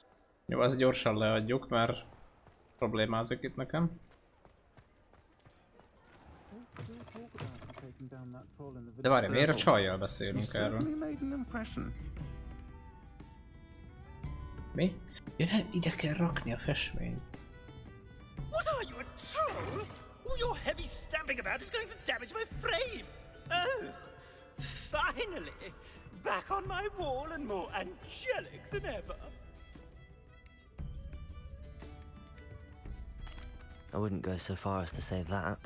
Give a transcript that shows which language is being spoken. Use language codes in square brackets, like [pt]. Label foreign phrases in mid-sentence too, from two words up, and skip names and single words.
[hu] Jó, azt gyorsan leadjuk, mert problémázik itt nekem. De várj, miért a csajjal beszélünk erről? Mi? Ja nem, ide kell rakni a festményt. [en] What are you, a troll? All your heavy stamping about is going to damage my frame. Oh, finally! Back on my wall and more angelic than ever. I wouldn't go so far as to say that.